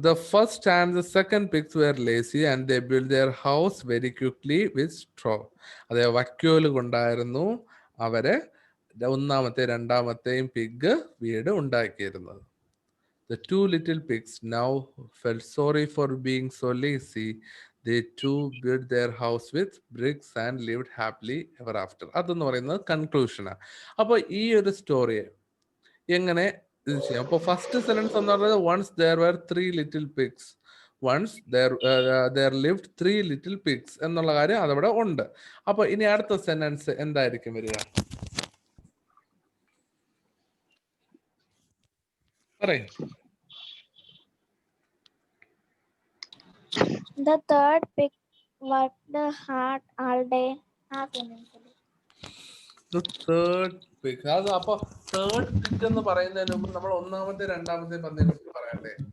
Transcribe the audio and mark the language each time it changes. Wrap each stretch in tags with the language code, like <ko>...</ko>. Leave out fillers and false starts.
<en>The first and the second pigs were lazy and they built their house very quickly with straw.</en> <ml>അതെ, വൈക്കോല് കൊണ്ടായിരുന്നു അവര് ഒന്നാമത്തെ രണ്ടാമത്തെയും pig വീട് ഉണ്ടാക്കിയിരുന്നത്.</ml> <en>The two little pigs now felt sorry for being so lazy. They too built their house with bricks and lived happily ever after.</en> <ml>അതെന്ന് പറയുന്നത് കൺക്ലൂഷനാണ്. അപ്പൊ ഈ ഒരു സ്റ്റോറിയെ എങ്ങനെ ഇത് ചെയ്യാം? അപ്പൊ ഫസ്റ്റ് സെന്റൻസ് എന്ന് പറയുന്നത്</ml> <en>once there were 3 little pigs. once there lived 3 little pigs</en> <ml>എന്നുള്ള കാര്യം അതവിടെ ഉണ്ട്. അപ്പൊ ഇനി അടുത്ത സെന്റൻസ് എന്തായിരിക്കും വരിക? പറയ്.</ml> <en>The third pig worked hard all day. The third pig.</en> <ml>അത് അപ്പൊ തേർഡ് പിഗ് എന്ന് പറയുന്നതിന് മുമ്പ് നമ്മൾ ഒന്നാമത്തെ രണ്ടാമത്തെ പന്നിയെ കുറിച്ച് പറയണ്ടേ?</ml>